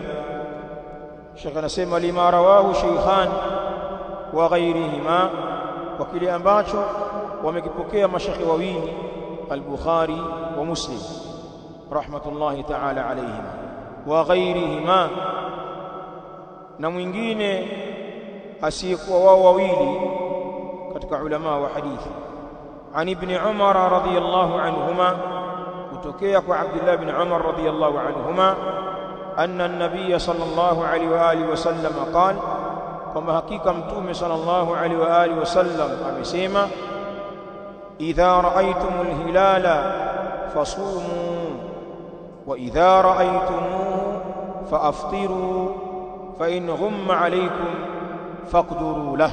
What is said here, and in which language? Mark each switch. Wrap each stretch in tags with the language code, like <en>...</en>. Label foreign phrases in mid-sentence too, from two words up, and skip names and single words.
<sw>Sheikh anasema</sw> <ar>لما رواه الشيخان وغيرهما,</ar> <sw>kwa kile ambacho wamekipokea mashekhi wawili,</sw> <ar>البخاري ومسلم رحمة الله تعالى عليهم، وغيرهما,</ar> <sw>na mwingine asiyekuwa wao wawili katika ulama wa hadithi.</sw> <ar>عن ابن عمر رضي الله عنهما,</ar> <sw>kutokea kwa Abdullah ibn Umar</sw> <ar>رضي الله عنهما, أن النبي صلى الله عليه وآله وسلم قال,</ar> <sw>kwamba hakika mtume</sw> <ar>صلى الله عليه وآله وسلم amesema, إذا رأيتم الهلال فصوموا وإذا رأيتموه فأفطروا فإن غم عليكم فاقدروا له.</ar>